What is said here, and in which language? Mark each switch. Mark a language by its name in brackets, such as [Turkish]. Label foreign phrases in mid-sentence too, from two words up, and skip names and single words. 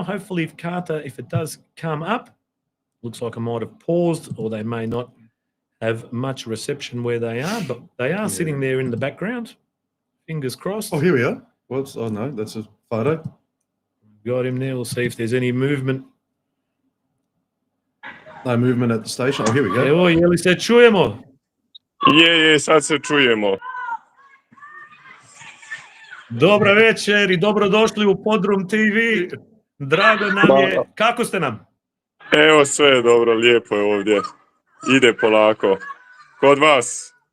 [English] Hopefully, if it does come up, looks like I might have paused, or they may not have much reception where they are, but they are sitting there in the background. Fingers crossed. Oh, here we are. Oh no, that's a photo. Got him there. We'll see if there's any movement. No movement at the station. Oh, here we go. [Croatian] Evo, je li se čujemo? Je, sad se čujemo. Dobra večer i dobrodošli u Podrum TV. Drago nam je. Kako ste nam? Evo, sve je dobro, lijepo je ovdje. Ide polako. Kod vas?